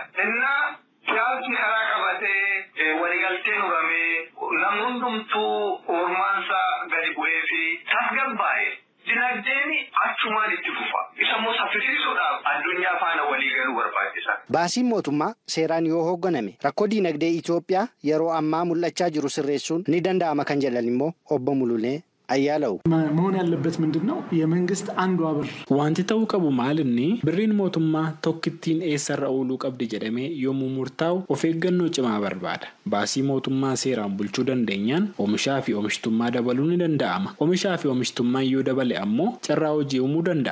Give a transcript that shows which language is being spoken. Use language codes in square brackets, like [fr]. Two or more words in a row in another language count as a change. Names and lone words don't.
[om] Innaa siyaasni karaa qabatee waliigalteen uumamee namni hundumtuu ormaansaa gadi bu'ee fi tasgabbaa'ee dinagdeen achumaan itti fufa. Isa immoo saffisiisuudhaaf addunyaa faana walii galuu barbaachisa. Baasiin mootummaa seeraan yoo hoogganame rakkoo diinagdee Itoophiyaa yeroo ammaa mul'achaa jiru sirreessuun ni danda'ama kan jedhan immoo obbo Mululee Ayyaalaw. [am] መሆን ያለበት ምንድነው? የመንግስት አንዷ ብር [om] wanti ta'uu qabu maalinni birriin mootummaa tokkittiin eessarra ooluu qabdi jedhamee yommuu murtaa'u of eeggannoo cimaa barbaada. Baasii mootummaa seeraan bulchuu dandeenyaan oomishaa fi oomishtummaa dabaluu ni danda'ama. Oomishaa fi oomishtummaa yoo dabale ammoo carraa hojii uumuu danda'a.